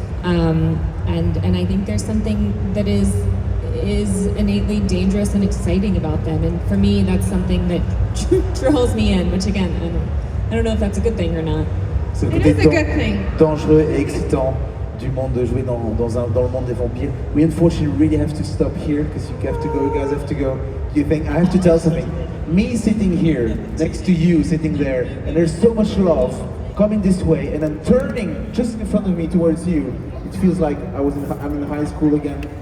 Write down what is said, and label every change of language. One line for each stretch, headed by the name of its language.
English: And I think there's something that is innately dangerous and exciting about them. And for me, that's something that draws me in, which again, I don't know if that's a good thing or not.
French: C'est le
English: It
French: côté
English: is a good thing.
French: dangereux et excitant du monde de jouer dans le monde des vampires.
English: We unfortunately really have to stop here because you have to go, you guys have to go. You think, I have to tell something. Me sitting here next to you, sitting there, and there's so much love coming this way, and then turning just in front of me towards you. It feels like I'm in high school again.